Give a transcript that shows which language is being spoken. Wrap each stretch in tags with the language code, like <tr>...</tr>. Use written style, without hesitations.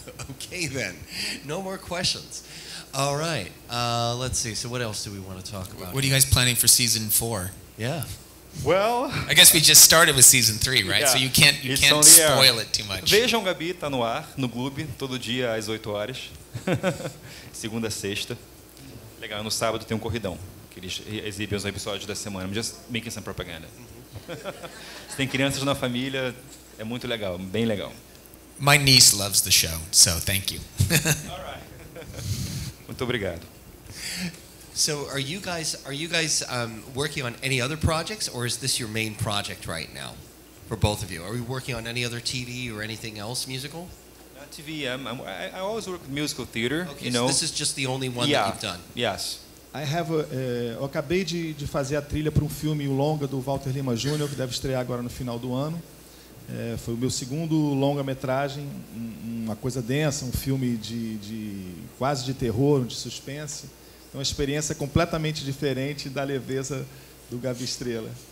<en>Okay then, no more questions. All right, let's see. So what else do we want to talk about? What are you guys planning for season 4? Yeah. Well, I guess we just started with season 3, right? Yeah. So you can't spoil it too much.</en> <pt>Vejam, Gaby está no ar, no Globo, todo dia às 8 horas. Segunda a sexta. Legal, no sábado tem um corridão, que eles exibem os episódios da semana.</pt> <en>I'm just making some propaganda.</en> <pt>Se tem crianças na família, é muito legal, bem legal.</pt> <en>My niece loves the show, so thank you. All right.</en> <pt>Muito obrigado.</pt> <en>So are you guys working on any other projects, or is this your main project right now for both of you? Are we working on any other TV or anything else musical? Not TV. I always work with musical theater. Okay, so this is just the only one that you've done. Yes.</en> <pt>Eu acabei de fazer a trilha para um filme longa do Walter Lima Jr., que deve estrear agora no final do ano. Foi o meu segundo longa-metragem, uma coisa densa, um filme quase de terror, de suspense. É uma experiência completamente diferente da leveza do Gaby Estrella.</pt>